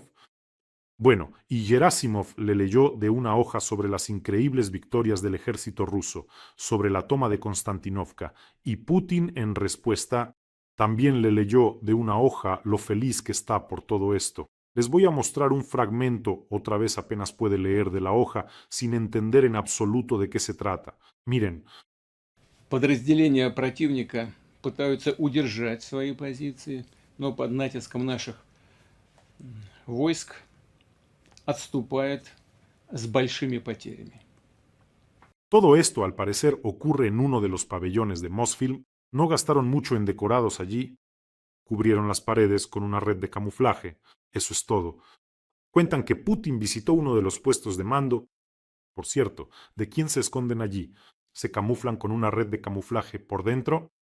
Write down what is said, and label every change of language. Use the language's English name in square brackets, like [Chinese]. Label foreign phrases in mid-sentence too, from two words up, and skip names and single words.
[Spanish] Bueno, y Gerasimov le leyó de una hoja sobre las increíbles victorias del ejército ruso, sobre la toma de Konstantinovka, y Putin en respuesta también le leyó de una hoja lo feliz que está por todo esto. Les voy a mostrar un fragmento, otra vez apenas puede leer de la hoja, sin entender en absoluto de qué se trata. Miren, [Russian] Подразделения противника пытаются удержать свои позиции, но под натиском наших войск отступает с большими потерями. [Spanish] todo esto al parecer ocurre en uno de los pabellones de Mosfilm. No gastaron mucho en decorados allí, cubrieron las paredes con una red de camuflaje. Eso es todo. Cuentan que Putin visitó uno de los puestos de mando. Por cierto, ¿de quién se esconden allí? ¿Se camuflan con una red de camuflaje por dentro?